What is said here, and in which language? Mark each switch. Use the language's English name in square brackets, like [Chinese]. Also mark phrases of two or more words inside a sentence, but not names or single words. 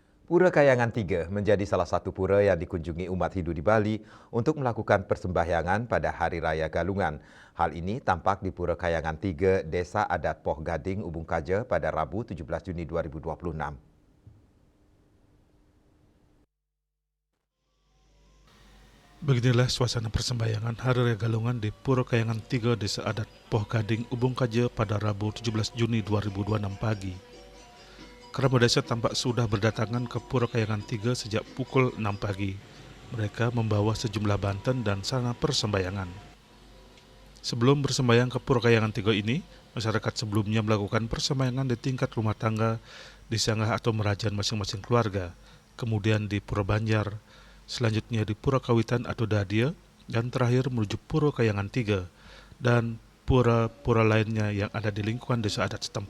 [Indonesian] Pura Kayangan Tiga menjadi salah satu pura yang dikunjungi umat Hindu di Bali untuk melakukan persembahyangan pada Hari Raya Galungan. Hal ini tampak di Pura Kayangan Tiga, Desa Adat Poh Gading, Ubung Kaja pada Rabu 17 Juni 2026. Beginilah suasana persembahyangan Hari Raya Galungan di Pura Kayangan 3 Desa Adat Poh Gading, Ubung Kaja pada Rabu 17 Juni 2026 pagi. Kerabat desa tampak sudah berdatangan ke Pura Kayangan 3 sejak pukul 6 pagi. Mereka membawa sejumlah banten dan sarana persembahyangan. Sebelum bersembahyang ke Pura Kayangan 3 ini, masyarakat sebelumnya melakukan persembahyangan di tingkat rumah tangga, di sanggah atau merajan masing-masing keluarga, kemudian di Pura Banjar, selanjutnya di Pura Kawitan atau Dadia, dan terakhir menuju Pura Kayangan 3 dan pura-pura lainnya yang ada di lingkungan desa adat setempat.